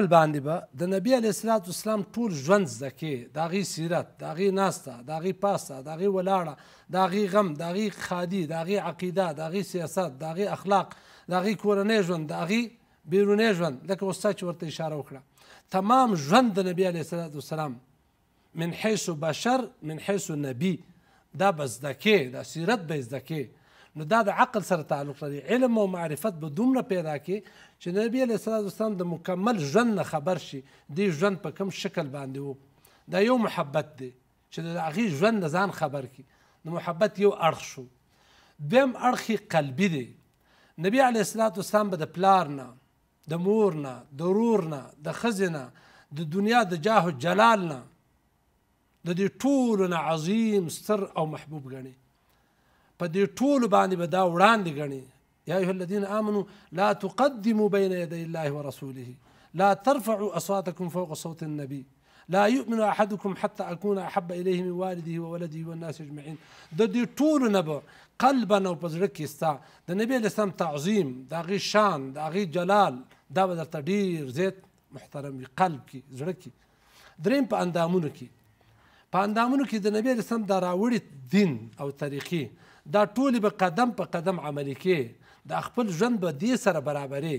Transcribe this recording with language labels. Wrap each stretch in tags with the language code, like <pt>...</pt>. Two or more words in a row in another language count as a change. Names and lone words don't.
<ps>باندې به د نبي</ps> <ar>علیه الصلاة والسلام</ar> <ps>ټول ژوند زده کې، د هغې سیرت، د هغې ناسته، د هغې پاسته، د هغې ولاړه، د هغې غم، د هغې ښادي، د هغې عقیده، د هغې سیاست، د هغې اخلاق، د هغې کورنی ژوند، د هغې بیرونی ژوند، لکه اوستا چې ورته اشاره وکړه، تمام ژوند د نبي</ps> <ar>علیه الصلاة والسلام من حیث بشر من حیث نبی</ar> <ps>دا به زده کې، دا سیرت به زده کې. نو دا د عقل سره تعلق لري. علم او معرفت به دومره پیدا کړي چې د نبي</ps> <ar>علیه الصلاة والسلام</ar> <ps>د مکمل ژوند نه خبر شي، دې ژوند په کوم شکل باندې و. دا یو محبت دی چې د هغې ژوند نه ځان خبر کړي. د محبت یو اړخ شو. دویم اړخ یې قلبي دی. نبي</ps> <ar>علیه الصلاة والسلام</ar> <ps>به د پلار نه، د مور نه، د ورور نه، د ښځې نه، د دنیا د جاه و جلال نه، د دې ټولو نه عظیم ستر او محبوب ګڼي. په دې ټولو باندې به دا وړاندې ګڼي.</ps> <ar>یا ایها الذین آمنوا لا تقدموا بین یدی الله ورسوله لا ترفعوا اصواتکم فوق صوت النبی لا یؤمن احدکم حتى اکون احب الیه من والده وولده والناس اجمعین.</ar> <ps>د دې ټولو نه به قلبا او په زړه کې ستا د نبي</ps> <ar>علیه السلام</ar> <ps>تعظیم، د هغې شان، د هغې جلال، دا به درته ډېر زیات محترم وي قلب کې، زړه کې. دریم په اندامونو کې. په اندامونو کې د نبي</ps> <ar>علیه السلام</ar> <ps>دا راوړي دین او طریقې دا ټولې به قدم په قدم عملي کې، د خپل ژوند به دې سره برابرې.</ps>